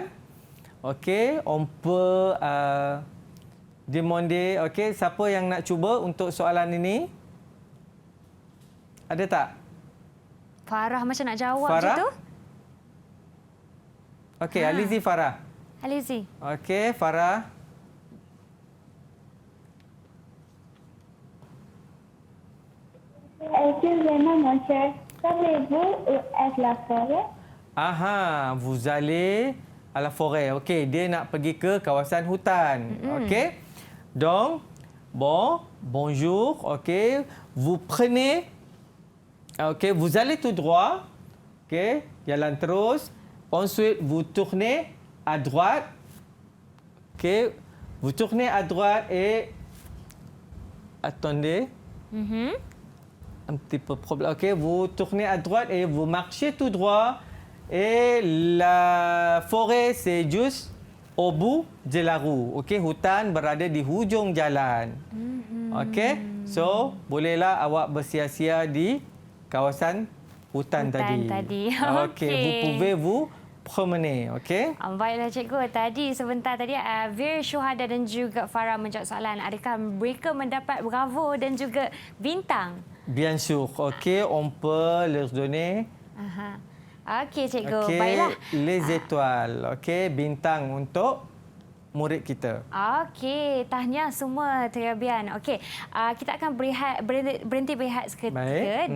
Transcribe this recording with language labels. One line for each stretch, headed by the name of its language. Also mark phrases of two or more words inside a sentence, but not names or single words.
French: Okey, on peut demander,
Malay: okey, siapa yang nak cuba untuk soalan ini? Ada tak? Farah macam nak jawab Farah? je tu.
French: Okey, allez-y Farah. Alizi. Okey, Farah. Excusez-moi, monsieur. Savez-vous où est la forêt? Aha, vous allez à la forêt.
Malay: Okey, dia nak pergi ke kawasan hutan. Okey.
French: Donc, bonjour. Okey, vous prenez. Okey, vous allez tout droit.
Malay: Okey, jalan terus.
French: Ensuite, vous tournez à droite. Okey, vous tournez à droite et attendez. Un petit peu problème. OK, vous tournez à droite et vous marchez tout droit. Et la forêt, c'est juste au bout de la rue.
Malay: OK, hutan berada di hujung jalan. OK, so bolehlah awak bersia-sia di kawasan hutan tadi.
French: Okey. Okey, vous pouvez-vous promener, okey?
Malay: Baiklah cikgu, tadi sebentar tadi Vir, Syuhada dan juga Farah menjawab soalan. Adakah mereka mendapat bravo dan juga bintang?
French: Bien sûr, okey, on peut leur donner
Malay: Aha. Okey cikgu, okey, baiklah.
French: les étoiles,
Malay: okey, bintang untuk murid kita. Okey, tahniah semua terbian. Okey, kita akan berhenti berehat seketika Baik.